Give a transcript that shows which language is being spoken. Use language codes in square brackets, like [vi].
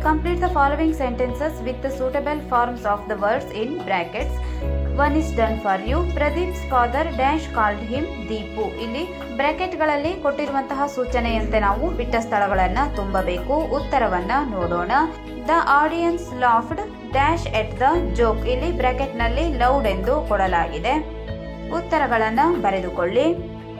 [en] Complete the following sentences with the suitable forms of the words in brackets. One is done for you. Pradeep's father dash called him Deepu. [kn] ಇಲ್ಲಿ ಬ್ರಾಕೆಟ್ಗಳಲ್ಲಿ ಕೊಟ್ಟಿರುವಂತಹ ಸೂಚನೆಯಂತೆ ನಾವು ಬಿಟ್ಟ ಸ್ಥಳಗಳನ್ನು ತುಂಬಬೇಕು. ಉತ್ತರವನ್ನ ನೋಡೋಣ. [en] The audience laughed dash at the joke. [kn] ಇಲ್ಲಿ ಬ್ರಾಕೆಟ್ನಲ್ಲಿ ಲೌಡ್ ಎಂದು ಕೊಡಲಾಗಿದೆ. ಉತ್ತರಗಳನ್ನು ಬರೆದುಕೊಳ್ಳಿ.